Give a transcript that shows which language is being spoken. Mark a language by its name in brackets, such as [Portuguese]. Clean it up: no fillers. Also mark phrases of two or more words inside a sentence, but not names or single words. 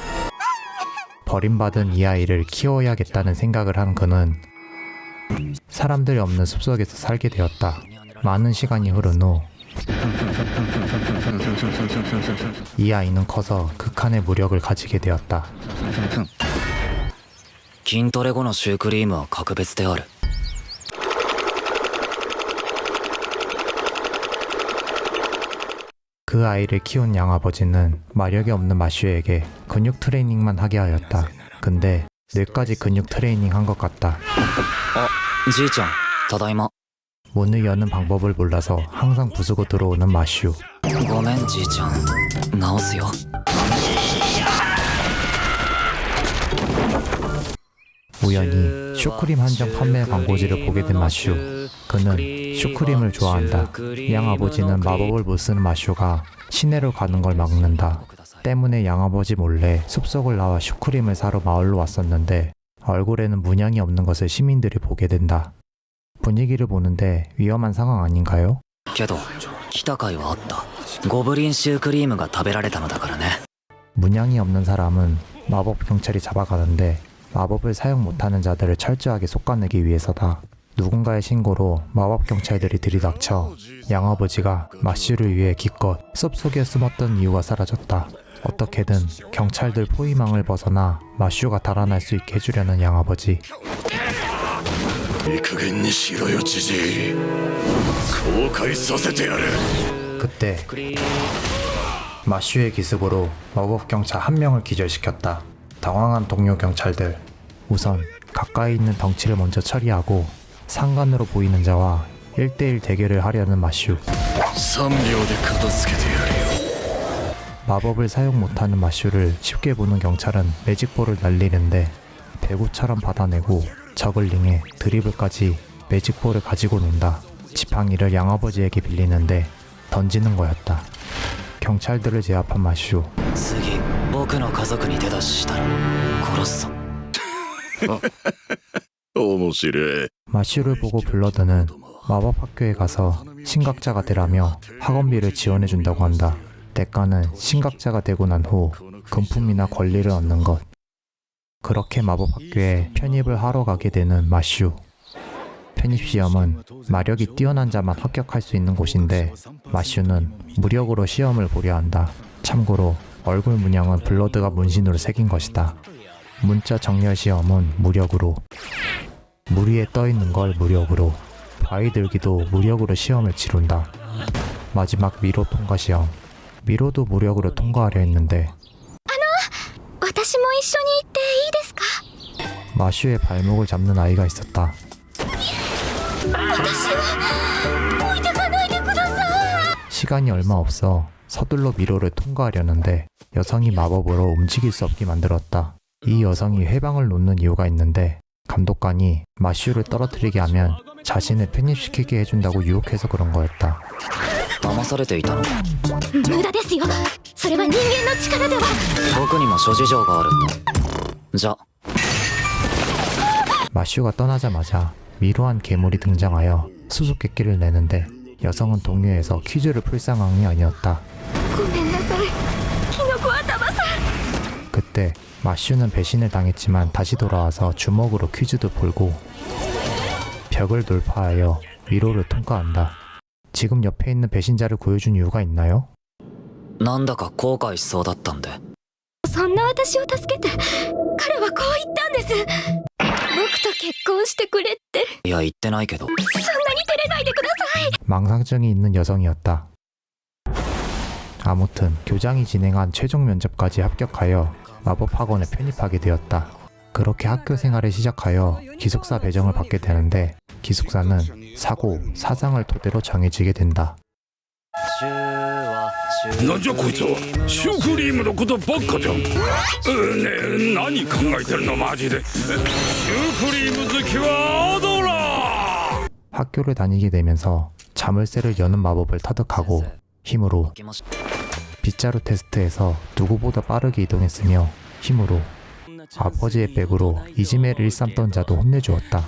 [Korean] 버림받은 이 아이를 키워야겠다는 생각을 한 그는 사람들이 없는 숲속에서 살게 되었다. 많은 시간이 흐른 후 이 아이는 커서 극한의 무력을 가지게 되었다. [Japanese] 筋トレ後のシュークリームは格別である。 [Korean] 그 아이를 키운 양아버지는 마력이 없는 마슈에게 근육 트레이닝만 하게 하였다. 근데 뇌까지 근육 트레이닝 한 것 같다. [Japanese] あ、じいちゃん、ただいま。 [Korean] 문을 여는 방법을 몰라서 항상 부수고 들어오는 마슈. [Japanese] ごめんじいちゃん、直すよ。 [Korean] 우연히 슈크림 한정 판매 광고지를 보게 된 마슈. 그는 슈크림을 좋아한다. 양아버지는 마법을 못 쓰는 마슈가 시내로 가는 걸 막는다. 때문에 양아버지 몰래 숲속을 나와 슈크림을 사러 마을로 왔었는데 얼굴에는 문양이 없는 것을 시민들이 보게 된다. 분위기를 보는데 위험한 상황 아닌가요? [Japanese] けど、来た甲斐はあった。ゴブリンシュークリームが食べられたのだからね。 [Korean] 문양이 없는 사람은 마법 경찰이 잡아가는데 마법을 사용 못하는 자들을 철저하게 솎아내기 위해서다. 누군가의 신고로 마법 경찰들이 들이닥쳐 양아버지가 마슈를 위해 기껏 숲속에 숨었던 이유가 사라졌다. 어떻게든 경찰들 포위망을 벗어나 마슈가 달아날 수 있게 해주려는 양아버지. [Japanese] いい加減にしろよじじい。後悔させてやる。 [Korean] 그때 마슈의 기습으로 마법 경찰 한 명을 기절시켰다. 당황한 동료 경찰들. 우선 가까이 있는 덩치를 먼저 처리하고 상관으로 보이는 자와 1대1 대결을 하려는 마슈. [Japanese] 3 秒で片付けてやるよ。 [Korean] 마법을 사용 못하는 마슈를 쉽게 보는 경찰은 매직볼을 날리는데 배구처럼 받아내고 저글링에 드리블까지 매직볼을 가지고 논다. 지팡이를 양아버지에게 빌리는데 던지는 거였다. 경찰들을 제압한 마슈. [Japanese] 次、僕の家族に手出ししたら殺すぞ。面白い。 [Korean] 마슈를 보고 불러드는 마법 학교에 가서 신각자가 되라며 학원비를 지원해준다고 한다. 대가는 신각자가 되고 난 후 금품이나 권리를 얻는 것. 그렇게 마법 학교에 편입을 하러 가게 되는 마슈. 편입시험은 마력이 뛰어난 자만 합격할 수 있는 곳인데 마슈는 무력으로 시험을 보려 한다. 참고로 얼굴 문양은 블러드가 문신으로 새긴 것이다. 문자 정렬 시험은 무력으로, 물 위에 떠있는 걸 무력으로, 바위 들기도 무력으로 시험을 치룬다. 마지막 미로 통과 시험. 미로도 무력으로 통과하려 했는데 [Japanese] 私も一緒に行っていいですか？ [Korean] 마슈의 발목을 잡는 아이가 있었다. [Japanese] 私を置いてかないでください。 [Korean] 시간이 얼마 없어 서둘러 미로를 통과하려는데 여성이 마법으로 움직일 수 없게 만들었다. 이 여성이 해방을 놓는 이유가 있는데 감독관이 마슈를 떨어뜨리게 하면 자신을 편입시키게 해준다고 유혹해서 그런 거였다. [Japanese] 騙されていたのか。無駄ですよ。それは人間の力では。僕にも諸事情があるんだ。じゃ、 [Korean] 마슈가 떠나자마자 미로한 괴물이 등장하여 수수께끼를 내는데 여성은 동요에서 퀴즈를 풀 상황이 아니었다. [Japanese] ごめんなさい。キノコ頭さん。 [Korean] 그때 마슈는 배신을 당했지만 다시 돌아와서 주먹으로 퀴즈도 풀고 벽을 돌파하여 미로를 통과한다. 지금 옆에 있는 배신자를 구해준 이유가 있나요? [Japanese] なんだか後悔しそうだったんで。そんな私を助けて、彼はこう言ったんです。僕と結婚してくれって。いや、言ってないけど。そんなに照れないでください。 [Korean] 망상증이 있는 여성이었다. 아무튼 교장이 진행한 최종 면접까지 합격하여 마법학원에 편입하게 되었다. 그렇게 학교 생활을 시작하여 기숙사 배정을 받게 되는데 기숙사는 사고, 사상을 토대로 정해지게 된다. [Japanese] シューはなんじゃこいつはシュークリームのことばっかじゃん。ねえ何考えてるのマジで。シュークリーム好きはアドラー。 [Korean] 학교를 다니게 되면서 자물쇠를 여는 마법을 터득하고 힘으로 빗자루 테스트에서 누구보다 빠르게 이동했으며 힘으로 아버지의 백으로 이지매를 일삼던 자도 혼내주었다.